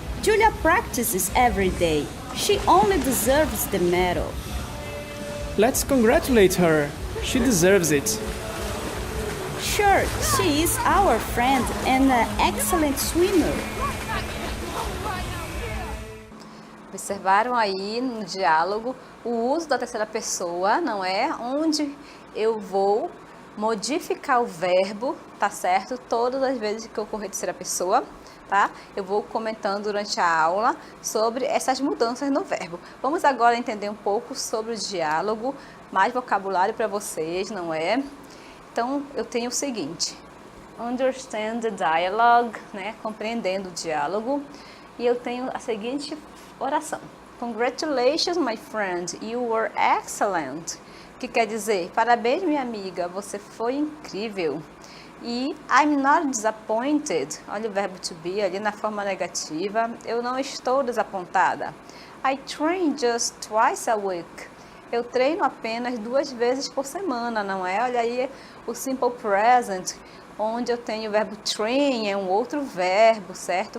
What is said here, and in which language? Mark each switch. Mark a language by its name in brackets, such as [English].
[English] Julia practices every day. She only deserves the medal. Let's congratulate her. She deserves it. Sure, she is our friend and an excellent swimmer. [Portuguese] Observaram aí no diálogo o uso da terceira pessoa, não é? Onde eu vou modificar o verbo, tá certo? Todas as vezes que ocorrer terceira pessoa, tá? Eu vou comentando durante a aula sobre essas mudanças no verbo. Vamos agora entender um pouco sobre o diálogo, mais vocabulário para vocês, não é? Então, eu tenho o seguinte: [English] understand the dialogue, [Portuguese] né? Compreendendo o diálogo. E eu tenho a seguinte oração: [English] Congratulations, my friend, you were excellent. [Portuguese] Que quer dizer, parabéns, minha amiga, você foi incrível. E [English] I'm not disappointed, [Portuguese] olha o verbo to be ali na forma negativa, eu não estou desapontada. [English] I train just twice a week. [Portuguese] Eu treino apenas 2 vezes por semana, não é? Olha aí o simple present, onde eu tenho o verbo train, é um outro verbo, certo?